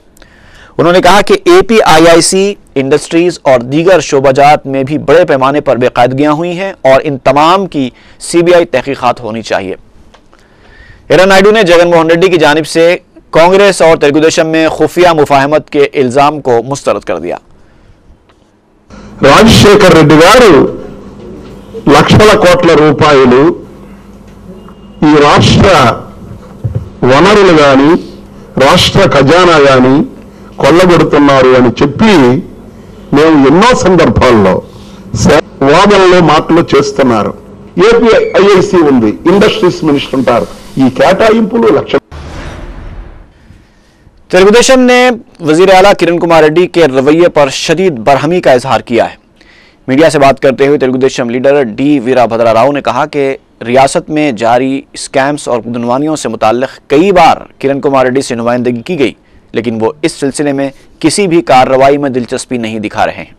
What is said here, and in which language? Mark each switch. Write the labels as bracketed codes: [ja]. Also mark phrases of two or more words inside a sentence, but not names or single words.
[ur] انہوں نے کہا کہ اے پی آئی آئی سی انڈسٹریز اور دیگر شعبہ جات میں بھی بڑے پیمانے پر بے قاعدگیاں ہوئی ہیں اور ان تمام کی سی بی آئی تحقیقات ہونی چاہیے۔ یرن نائیڈو نے جگن موہن ریڈی کی جانب سے کانگریس اور تیلگو دیشم میں خفیہ مفاہمت کے الزام کو مسترد کر دیا۔ [te] రాజశేఖర్ రెడ్డి గారు లక్షల కోట్ల రూపాయలు ఈ రాష్ట్ర వనరులు గాని రాష్ట్ర ఖజానా గాని కొల్లగొడుతున్నారు అని చెప్పి మేము ఎన్నో సందర్భాల్లో వాదనలో మాటలు చేస్తున్నారు। ఏపీ ఐఐసి ఉంది, [en] industries minister [te] ఉంటారు, ఈ కేటాయింపులు లక్ష। [ur] تیلگو دیشم نے وزیر اعلیٰ کرن کمار ریڈی کے رویے پر شدید برہمی کا اظہار کیا ہے۔ میڈیا سے بات کرتے ہوئے تیلگو دیشم لیڈر ڈی ویرا بھدرا راؤ نے کہا کہ ریاست میں جاری اسکیمز اور بدعنوانیوں سے متعلق کئی بار کرن کمار ریڈی سے نمائندگی کی گئی، لیکن وہ اس سلسلے میں کسی بھی کارروائی میں دلچسپی نہیں دکھا رہے ہیں۔